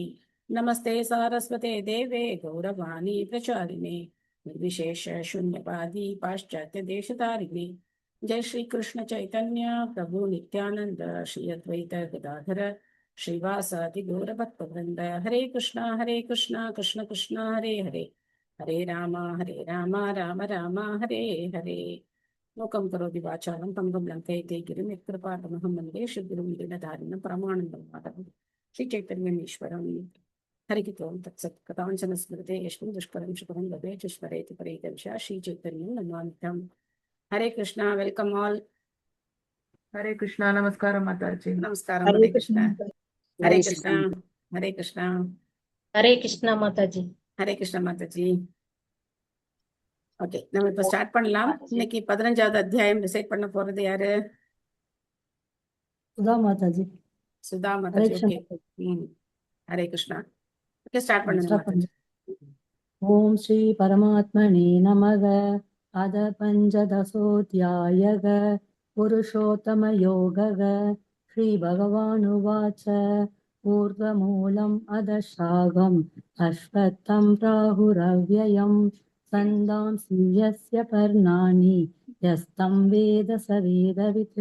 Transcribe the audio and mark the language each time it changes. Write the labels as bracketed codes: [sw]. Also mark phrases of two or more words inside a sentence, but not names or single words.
[sa] नमस्ते सारस्वते देवे गौरवाणी प्रचारिणे निर्विशेष शून्यवादी पाश्चात्य देशतारिणे। जय श्री कृष्ण चैतन्य प्रभु नित्यानंद श्री अद्वैत गदाधर श्रीवासादि गौरभक्तवृंद। हरे कृष्णा कृष्ण कृष्ण हरे हरे, हरे राम राम राम हरे हरे। लोकं करोति वाचालं पङ्गुं लङ्कयते गिरिं यत्कृपातमहं वन्दे श्रीगुरुं दीनधारिणं परमानन्दं माधवं श्रीचैतन्यमीश्वरं। हरिः ओं तत्सत्। कथाञ्चन स्मृते यस्मिन् दुष्करं सुकरं लभेत स्मरेति परेतविषा श्रीचैतन्यं नमामितं। [en] हरे कृष्णा, welcome all. [hi] हरे कृष्णा, नमस्कार माताजी। नमस्कार, हरे हरे कृष्ण। कृष्णा, हरे कृष्णा, हरे कृष्णा, हरे कृष्णा माताजी। [ta] हरे कृष्णा माताजी। ஓகே, நம்ம இப்ப ஸ்டார்ட் பண்ணலாம். இன்னைக்கு 15வது அத்தியாயம் டிசைட் பண்ண போறது யாரு? சுதா மாதாஜி. சுதா हरे மாதாஜி. कृष्ण ஓகே, ஹரே கிருஷ்ணா. ஓகே, ஸ்டார்ட் பண்ணுங்க स्टार्ट மாதாஜி. [sa] ओम श्री परमात्मने नमः। अद पंचदशोऽध्यायः पुरुषोत्तमयोगः। श्री भगवानुवाच ऊर्ध्वमूलम् अधशाखम् अश्वत्थं प्राहुरव्ययम् छन्दांसि यस्य पर्णानि यस्तं वेद स वेदवित्।